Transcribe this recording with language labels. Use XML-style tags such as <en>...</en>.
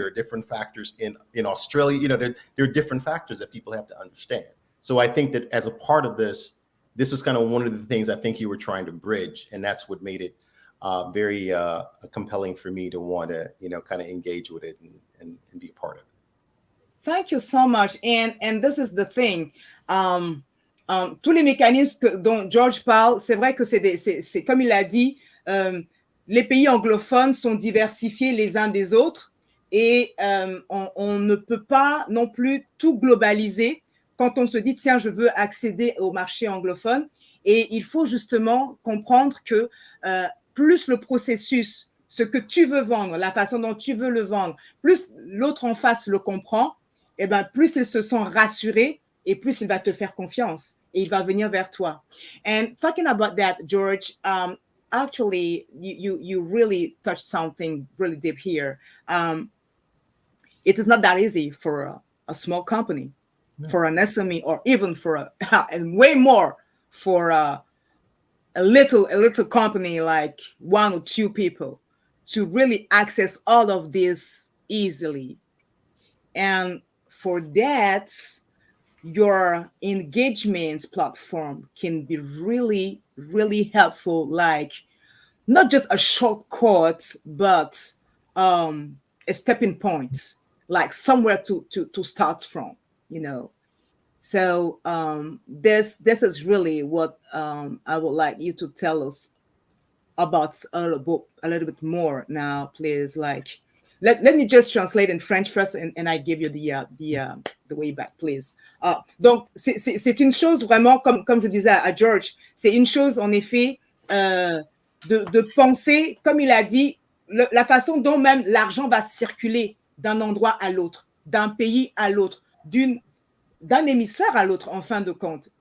<en>There are different factors in Australia. There are different factors that people have to understand. So I think that as a part of this was kind of one of the things I think you were trying to bridge, and that's what made it very compelling for me to want to, kind of engage with it and be a part of it. Thank you so much. And this is the thing.</en> <fr>Tous les mécanismes dont George parle, c'est vrai que c'est comme il a dit, les pays anglophones sont diversifiés les uns des autres et on ne peut pas non plus tout globaliser quand on se dit, tiens, je veux accéder au marché anglophone. Et il faut justement comprendre que plus le processus, ce que tu veux vendre, la façon dont tu veux le vendre, plus l'autre en face le comprend, eh ben, plus ils se sont rassurés et plus il va te faire confiance et il va venir vers toi.</fr> <en>And talking about that, George, actually, you really touched something really deep here. It is not that easy for a small company, for an SME, or even for and way more for a little company like 1 or 2 people to really access all of this easily. And for that, your engagement platform can be really, really helpful, like not just a shortcut, but a stepping point, like somewhere to start from, So this is really what I would like you to tell us about a little bit more now, please. Like, let me just translate in French first, and I give you the way back, please.</en> <fr>Donc, c'est une chose vraiment, comme je disais à George, c'est une chose, en effet, de penser, comme il a dit, la façon dont même l'argent va circuler d'un endroit à l'autre, d'un pays à l'autre, d'un émissaire à l'autre, en fin de compte.</fr>